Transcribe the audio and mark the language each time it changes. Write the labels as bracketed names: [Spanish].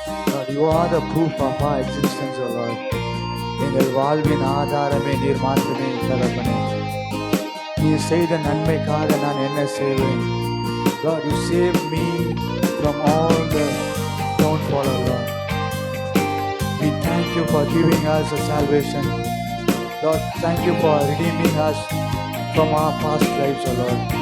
[English] Lord, you are the proof of our existence, O Lord. [Tamil] எங்கள் வாழ்வின் ஆதாரமே நீர் மாத்திரமே தகப்பனே. நீ செய்த நன்மைக்காக நான் என்ன செய்வேன்? [English] God, you saved me from all the downfall, O Lord. We thank you for giving us a salvation. Lord, thank you for redeeming us from our past lives, O Lord.